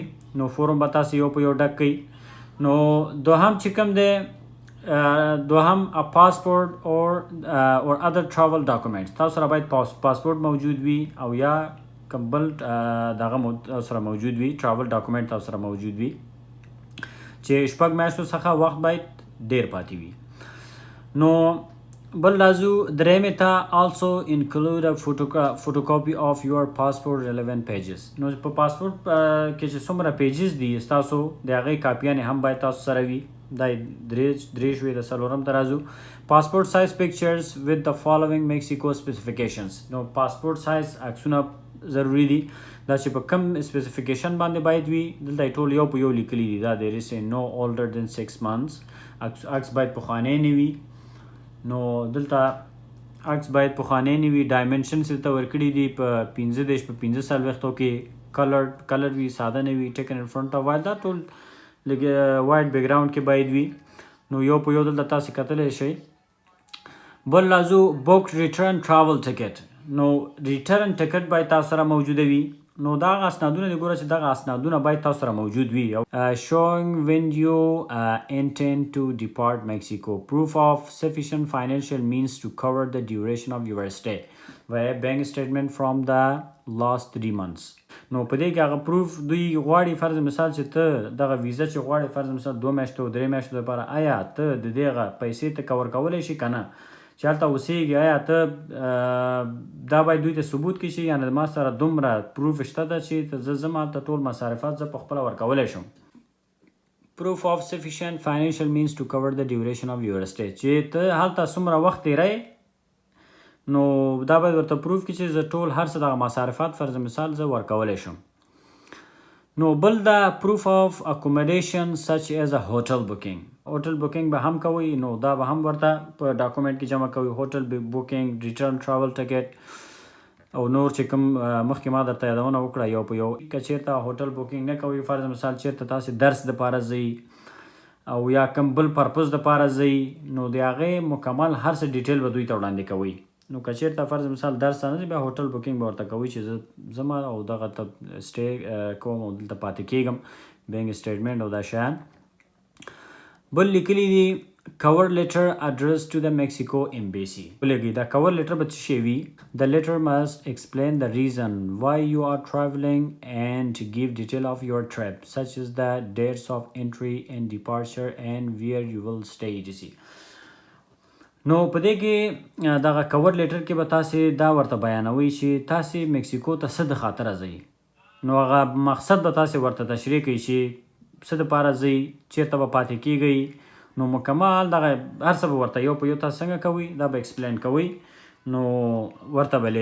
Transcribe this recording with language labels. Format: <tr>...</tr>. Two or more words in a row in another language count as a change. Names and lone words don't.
<ps>نو فورم به تاسو یو په یو ډک کړئ. نو دوهم چې کوم دی، دوهم</ps> <en>passport or other travel documents,</en> <ps>تاسو سره باید پاسپورت موجود وي او یا کوم بل دغه سره موجود وي،</ps> <en>travel document</en> <ps>تاسو سره موجود وي چې 6 میاشتو څخه وخت باید ډیر پاتې وي. نو بل راځو درېیمې ته</ps> <en>also include a photocopy of your passport relevant pages.</en> <ps>نو په پاسپورت کې چې څومره پیجز دي ستاسو د هغې کاپیانې هم باید تاسو سره وي. دا درې شوې. د څلورم ته راځو</ps> <en>passport size pictures with the following Mexico specifications.</en> <ps>نو</ps> <en>passport size</en> <ps>عکسونه ضروری دي، دا چې په کم سپیسیفیکیشن باندې باید وي. دلته ټول یو په یو لیکلي دي.</ps> <en>دا there is no older than 6 months.</en> <ps>عکس باید پخوانی نه وي. نو دلته عکس باید پخوانی نه وي. ډایمنشنز ته ورکړي دي په 15 په 15 کې. کلر وي، ساده نه وي.</ps> <en>taken in front of wall,</en> <ps>دا ټول</ps> <en>white background</en> <ps>کې باید وي. نو یو په یو دلته تاسو کتلی شئ. بل راځو</ps> <en>book return travel ticket.</en> <ps>نو</ps> <en>return ticket</en> <ps>باید تاسو سره موجوده وي. نو دا اسنادونه دی، ګوره چې دغه اسنادونه باید تاسو سره موجود وي.</ps> <en>showing when you intend to depart Mexico, proof of sufficient financial means to cover the duration of your stay, via bank statement from the last 3 months.</en> <ps>نو په دې کې هغه پروف دوی غواړي. فرض مثال چې ته دغه ویزه چې غواړي، فرض مثال 2 میاشتو 3 میاشتو لپاره، آیا ته د دغه پیسې ته کور کولی شي که نه، چې هلته اوسېږي، آیا ته دا باید دوی ته ثبوت کړي چې یعنې ما سره دومره پروف شته ده چې زه ځم هلته ټول مصارفات زه پخپله ورکولی شم.</ps> <en>proof of sufficient financial means to cover the duration of your stay،</en> <ps>چې ته هلته څومره وخت تیری، نو دا باید ورته پروف کړي چې زه ټول هر څه دغه مصارفات فرض مثال زه ورکولی شم. نو بل دا</ps> <en>proof of accommodation such as a hotel booking. hotel booking</en> <ps>به هم کوئ، نو دا به هم ورته په ډاکومنټ کې جمع کوئ.</ps> <en>hotel booking, return travel ticket</en> <ps>او نور چې کوم مخکې ما درته یادونه وکړه یو په یو. که چېرته</ps> <en>hotel booking</en> <ps>نه کوئ، فرض مثال چېرته تاسې درس دپاره ځئ او یا کوم بل پرپز دپاره ځئ، نو د هغې مکمل هر څه ډیټیل به دوی ته وړاندې کوئ. نو که چېرته فرض مثال درس ته نه ځئ، بیا</ps> <en>hotel booking</en> <ps>به ورته کوئ چې زه ځم او دغه ته سټې کوم او دلته پاتې کېږم،</ps> <en>bank statement</en> <ps>او دا شیان. بل لیکلي دي</ps> <en>cover letter addressed to the Mexico embassy. The cover letter the letter must explain the reason why you are traveling and give detail of your trip, such as the dates of entry and departure and where you will stay etc.</en> <ps>نو په دې کې دغه</ps> <en>cover letter</en> <ps>کې به تاسې دا ورته بیانوي چې تاسې مکسیکو ته څه د خاطره ځئ نو هغه مقصد به تاسې ورته تشریح کوي چې څه دپاره ځئ چېرته به پاتې کیږئ نو مکمل دغه هر څه به ورته یو په یو تاسو څنګه کوئ دا به ایکسپلین کوئ نو ورته به</ps>